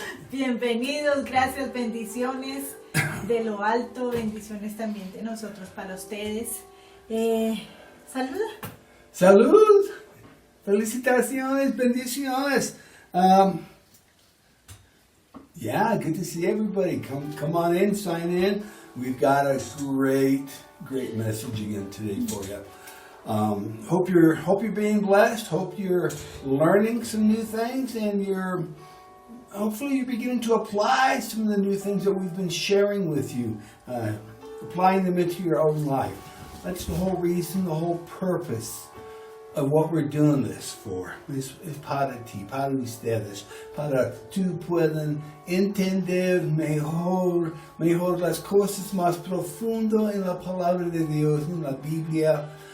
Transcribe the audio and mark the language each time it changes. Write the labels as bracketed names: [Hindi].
[Spanish] Bienvenidos, gracias, bendiciones de lo alto, bendiciones también de nosotros para ustedes. Saluda. Salud. Felicitaciones, bendiciones. [English] Yeah, good to see everybody. Come on in, sign in. We've got a great message again today for you. Hope you're being blessed. Hope you're learning some new things, and hopefully you're beginning to apply some of the new things that we've been sharing with you, applying them into your own life. That's the whole reason, the whole purpose of what we're doing this for. [Spanish] Es para ti, para ustedes, para tú puedan entender mejor las cosas más profundo en la palabra de Dios, en la Biblia.